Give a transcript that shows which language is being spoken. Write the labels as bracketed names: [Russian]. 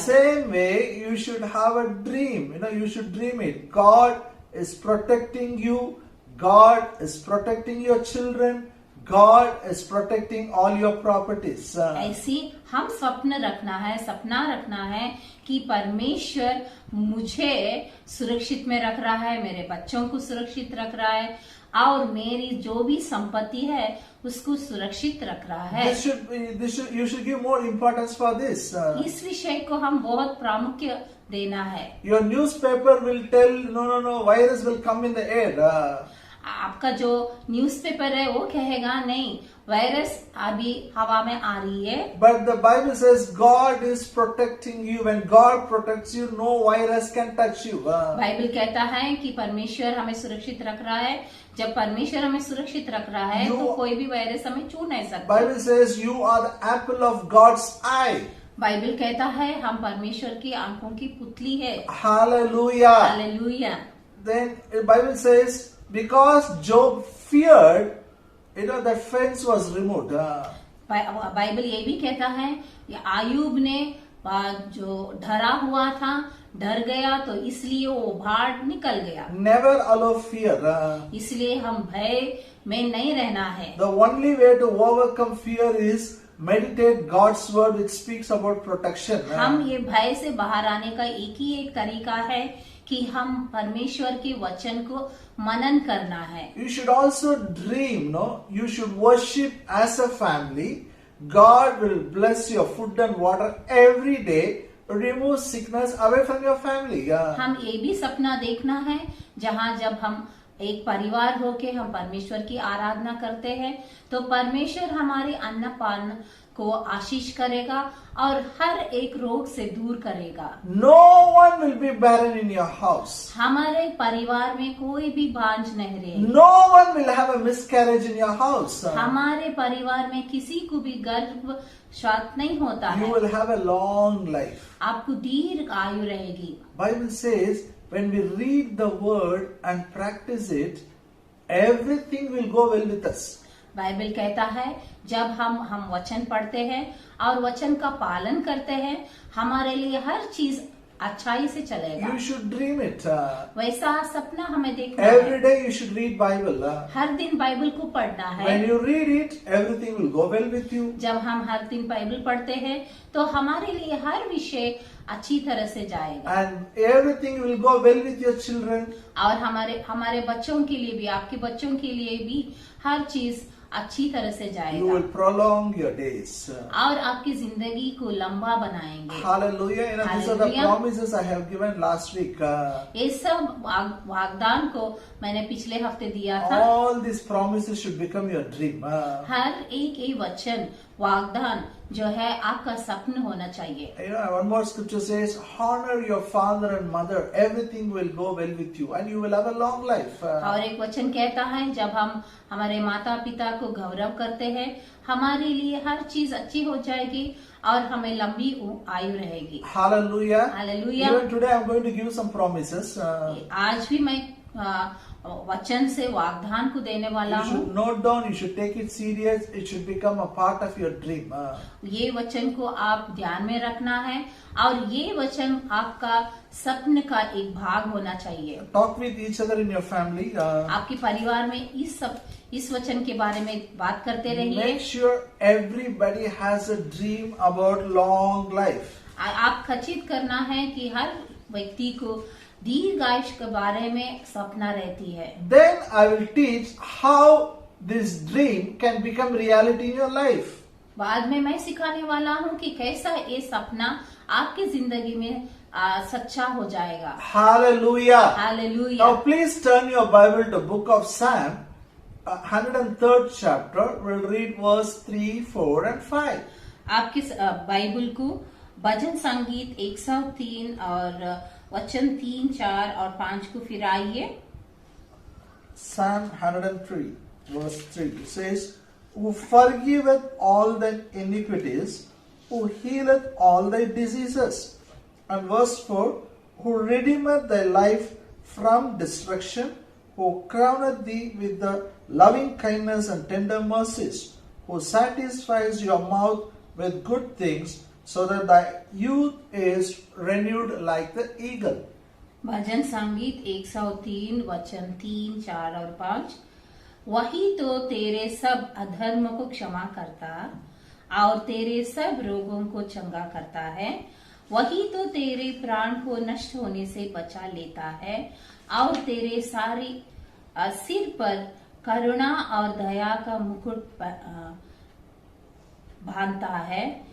[English] same way, you should have a dream. You should dream it. God is protecting you. God is protecting your children. God is protecting all your properties. [Hindi] ऐसी हम सपना रखना है कि परमेश्वर मुझे सुरक्षित में रख रहा है, मेरे बच्चों को सुरक्षित रख रहा है और मेरी जो भी संपत्ति है उसको सुरक्षित रख रहा है. [English] You should give more importance for this. [Hindi] इस विषय को हम बहुत प्रामुख्य देना है. [English] Your newspaper will tell, no, virus will come in the air. [Hindi] आपका जो न्यूज़पेपर है वो कहेगा नहीं, वायरस अभी हवा में आ रही है. [English] But the Bible says God is protecting you. When God protects you, no virus can touch you. [Hindi] Bible कहता है कि परमेश्वर हमें सुरक्षित रख रहा है. जब परमेश्वर हमें सुरक्षित रख रहा है तो कोई भी वायरस हमें छू नहीं सकता. [English] Bible says you are the apple of God's eye. [Hindi] Bible कहता है हम परमेश्वर की आंखों की पुतली है। [English] Hallelujah. [Hindi] Hallelujah. [English] Then the Bible says, because Job feared, that fence was removed. [Hindi] Bible ये भी कहता है कि आयूब ने जो डरा हुआ था, डर गया, तो इसलिए वो भाड़ निकल गया। [English] Never allow fear. [Hindi] इसलिए हम भय में नहीं रहना है। [English] The only way to overcome fear is meditate God's word, which speaks about protection. [Hindi] हम ये भय से बाहर आने का एक ही एक तरीका है कि हम परमेश्वर के वचन को मनन करना है। [English] You should also dream, no? You should worship as a family. God will bless your food and water every day. Remove sickness away from your family. [Hindi] हम ये भी सपना देखना है जहाँ जब हम एक परिवार होके हम परमेश्वर की आराधना करते हैं तो परमेश्वर हमारे अन्न पान को आशीष करेगा और हर एक रोग से दूर करेगा। [English] No one will be barren in your house. [Hindi] हमारे परिवार में कोई भी बांझ नहीं रहेगा। [English] No one will have a miscarriage in your house. [Hindi] हमारे परिवार में किसी को भी गर्भ श्वास नहीं होता [English] You [Hindi] है। [English] will have a long life. [Hindi] आपको दीर्घ आयु रहेगी। [English] Bible says when we read the word and practice it, everything will go well with us. [Hindi] Bible कहता है जब हम वचन पढ़ते हैं और वचन का पालन करते हैं हमारे लिए हर चीज अच्छाई से चलेगा। [English] You should dream it. [Hindi] वैसा सपना हमें देखना [English] Every [Hindi] है। [English] day you should read Bible. [Hindi] हर दिन बाइबल को पढ़ना है। [English] When you read it, everything will go well with you. [Hindi] जब हम हर दिन बाइबल पढ़ते हैं तो हमारे लिए हर विषय अच्छी तरह से जाएगा [English] And everything will go well with your children. [Hindi] और हमारे बच्चों के लिए भी, आपके बच्चों के लिए भी हर चीज अच्छी तरह से [English] You [Hindi] जाएगा [English] will prolong your days. [Hindi] और आपकी जिंदगी को लंबा बनाएंगे। [English] Hallelujah. These are the Hallelujah. promises I have given last week. [Hindi] ये सब वागदान को मैंने पिछले हफ्ते दिया था। [English] All these promises should become your dream. [Hindi] हर एक वचन वागदान जो है आपका सपना होना चाहिए। [English] One more scripture says, honor your father and mother, everything will go well with you and you will have a long life. [Hindi] और एक वचन कहता है जब हम हमारे माता पिता को गौरव करते हैं हमारे लिए हर चीज अच्छी हो जाएगी और हमें लंबी आयु रहेगी। [English] Hallelujah. Hallelujah. Even today I am going to give you some promises. [Hindi] आज भी मैं वचन से वाग्दान को देने वाला [English] You [Hindi] हूँ। [English] should note down, you should take it serious, it should become a part of your dream. [Hindi] ये वचन को आप ध्यान में रखना है और ये वचन आपका सपन का एक भाग होना चाहिए। [English] Talk with each other in your family. [Hindi] आपके परिवार में इस वचन के बारे में बात करते रहिए। [English] Make sure everybody has a dream about long life. [Hindi] आप खचित करना है कि हर व्यक्ति को दीर्घायुष के बारे में सपना रहती है। [English] Then I will teach how this dream can become reality in your life. [Hindi] बाद में मैं सिखाने वाला हूँ कि कैसा ये सपना आपकी जिंदगी में सच्चा हो जाएगा। [English] Hallelujah. [Hindi] Hallelujah. [English] Now please turn your Bible to book of Psalm, 103rd chapter. We'll read verse 3, 4 and 5. [Hindi] आपकी बाइबल को भजन संगीत 103 और वचन 3, 4 और 5 को फिर आइए। [English] Psalm 103 verse 3 says, who forgiveth all thy iniquities, who healeth all thy diseases. And verse 4, who redeemeth thy life from destruction, who crowneth thee with the loving kindness and tender mercies, who satisfies your mouth with good things, so that thy youth is renewed like the eagle. [Hindi] भजन संगीत 103 वचन 3, 4 और 5। वही तो तेरे सब अधर्म को क्षमा करता और तेरे सब रोगों को चंगा करता है। वही तो तेरे प्राण को नष्ट होने से बचा लेता है और तेरे सारी सिर पर करुणा और दया का मुकुट बांधता है।